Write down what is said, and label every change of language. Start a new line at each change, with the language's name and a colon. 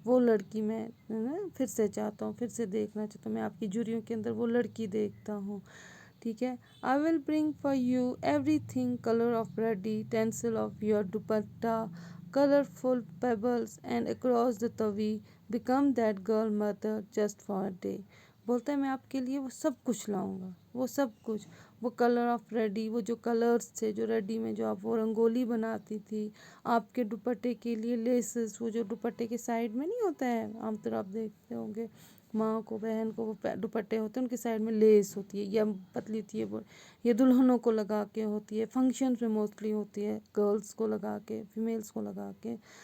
Urdu: وہ لڑکی میں پھر سے چاہتا ہوں, پھر سے دیکھنا چاہتا ہوں, میں آپ کی جوریوں کے اندر وہ لڑکی دیکھتا ہوں. ٹھیک ہے.
English: I will bring for you everything color of reddy, tinsel of your dupatta, colorful pebbles, and across the tavi become that girl mother just for a day.
Urdu: بولتا ہے میں آپ کے لیے وہ سب کچھ لاؤں گا, وہ سب کچھ, وہ
English: colour of ready,
Urdu: وہ جو کلرز تھے جو ریڈی میں جو آپ وہ رنگولی بناتی تھی, آپ کے دوپٹے کے لیے لیسز, وہ جو دوپٹے کے سائڈ میں نہیں ہوتا ہے عام طور آپ دیکھتے ہوں گے ماں کو بہن کو وہ دوپٹے ہوتے ہیں ان کے سائڈ میں لیس ہوتی ہے یا پتلی ہوتی ہے, یہ دلہنوں کو لگا کے ہوتی ہے, فنکشنز میں موسٹلی ہوتی ہے, گرلز کو لگا کے, فیمیلز کو لگا کے.